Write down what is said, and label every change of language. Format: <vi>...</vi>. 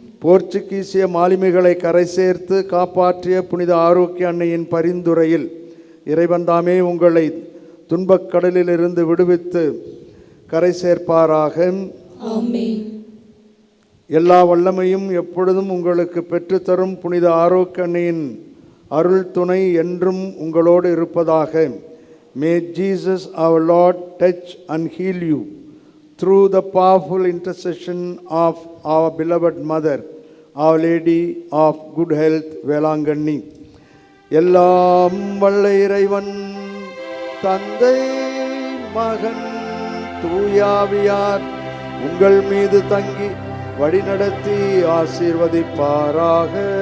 <ta>போர்ச்சுகீசிய மாலுமிகளை கரை சேர்த்து காப்பாற்றிய புனித ஆரோக்கிய அன்னையின் பரிந்துரையில் இறைவன் தாமே உங்களை துன்பக்கடலிலிருந்து விடுவித்து கரை சேர்ப்பாராக. ஆமென். எல்லா வல்லமையும் எப்பொழுதும் உங்களுக்கு பெற்றுத்தரும் புனித ஆரோக்கிய அன்னையின் அருள் துணை என்றும் உங்களோடு இருப்பதாக.</ta> <en>May Jesus our Lord touch and heal you through the powerful intercession of our beloved Mother, Our Lady of Good Health, Velankanni.</en> <ta>எல்லாம் வல்ல இறைவன் தந்தை மகன் தூயாவியார் உங்கள் மீது தங்கி வழிநடத்தி ஆசீர்வதிப்பாராக.</ta>